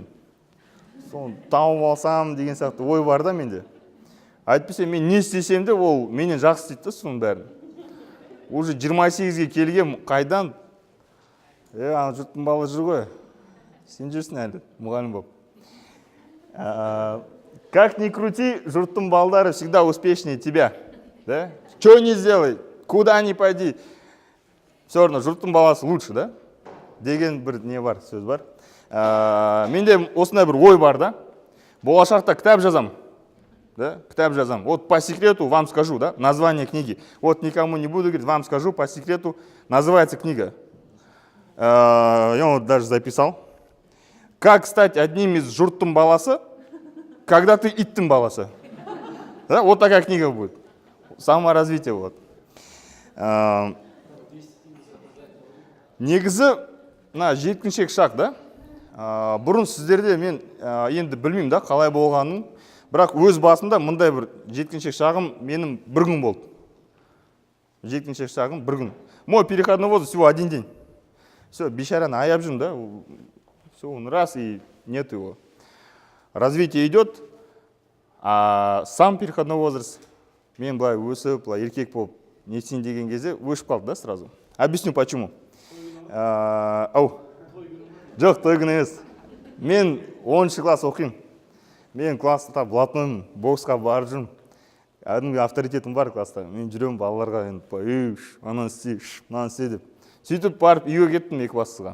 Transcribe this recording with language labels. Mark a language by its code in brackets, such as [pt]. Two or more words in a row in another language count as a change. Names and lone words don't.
[kk] Соны тауып алсам деген сияқты ой бар да менде. Айтпесе мен не істесем де ол менен жақсы істейді соның бәрін. Уже 28-ге келгем қайдан? Ана жұрттың бала жүр ғой. Сен жүрсің әлі, мұғалім болып. [ru] Как ни крути, [kk] жұрттың балдары [ru] всегда успешнее тебя. Да? Что не сделай, куда ни пойди. Все равно жұрттың баласы лучше, да? Деген бір не бар, сөз бар. [kk] Менде осындай бір ой бар, да? Болашақта кітап жазам. Да? Кітап жазам. [ru] Вот по секрету вам скажу, да? Название книги. Вот никому не буду говорить, вам скажу по секрету. Называется книга. Я вот даже записал. Как стать одним из [kk] жұрттың баласы, [ru] когда ты [kk] иттің баласы. [ru] Да? Вот такая книга будет. Саморазвитие. Вот. [kk] Негізі, жеткіншек шақ, да? Бұрын сіздерде мен енді білмеймін да, қалай болғанын, бірақ өз басымда мұндай бір жеткіншек шағым менің бір күн болды. жеткіншек шағым бір күн. [ru] Мой переходной возраст всего 1 день. Все, [kk] бейшараны аяп жүрмін, да? [ru] Все, он раз и нет его. Развитие идет, а сам переходной возраст, [kk] мен былай өсіп, былай еркек болып нетсін деген кезде өшіп қалды, да, [ru] сразу. Объясню почему. [kk] Жоқ, той күн емес. Мен 10 класс оқимын. Мен класста блатноймын, боксқа барып жүрмін. Кәдімгі авторитетім бар класста. Мен жүремін балаларға, ананы істе, мынаны істе деп. Сөйтіп барып үйге кеттім екібастызға.